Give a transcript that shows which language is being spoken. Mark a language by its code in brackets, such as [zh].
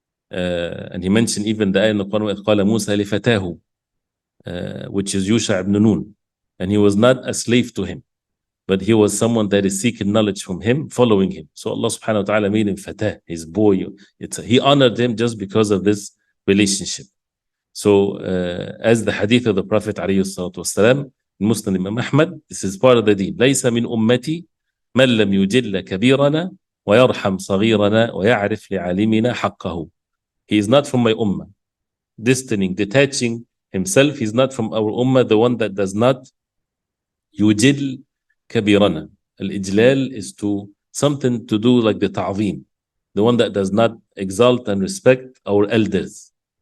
[en] And he mentioned even the ayah in the Quran, [ar] قال موسى لفتاه, [en] which is Yusha ibn Nun, and he was not a slave to him, but he was someone that is seeking knowledge from him, following him. So Allah subhanahu wa ta'ala made him fatah, his boy. He honored him just because of this relationship. So as the hadith of the Prophet alayhi salatu wasalam, Muslim Imam Ahmad, this is part of the deen. [ar] ليس من أمتي من لم يجل كبيرنا ويرحم صغيرنا ويعرف لعالمنا حقه. [en] He is not from my ummah. Distancing, detaching himself, he's not from our ummah, the one that does not yujil kabirana. Al-ijlal is to something to do like the ta'zim, the one that does not exalt and respect our elders.